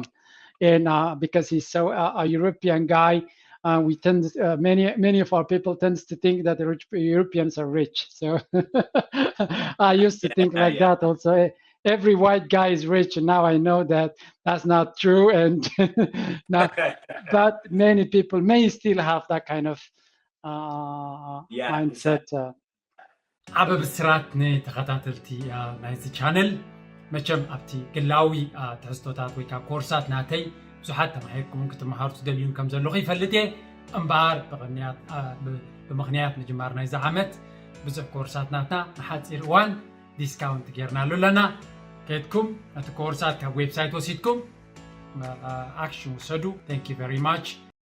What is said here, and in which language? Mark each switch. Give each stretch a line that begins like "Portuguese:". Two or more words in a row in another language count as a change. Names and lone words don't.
English: And because he's so a European guy, we tend many of our people tends to think that the Europeans are rich. So I used to think like that also. Every white guy is rich, and now I know that that's not true. And now, but many people may still have that kind of mindset.
Tigrinya: ዓበ ብስራት ንተኸታተልቲ ናይዚ ቻነል መቸም ኣብቲ ግላዊ ትሕዝቶታት ወይ ከዓ ኮርሳት ናተይ ብዙሓት ተማሂርኩም ክትመሃሩ ትደልዩን ከም ዘለኹ ይፈልጥ እየ እምበኣር ብምኽንያት ምጅማር ናይዚ ዓመት ብዙሕ ኮርሳት ናትና ንሓፂር እዋን ዲስካውንት ጌርናሉ ኣለና ከድኩም እቲ ኮርሳት ካብ ዌብሳይት ወሲድኩም ኣክሽን ውሰዱ።
English: thank you very much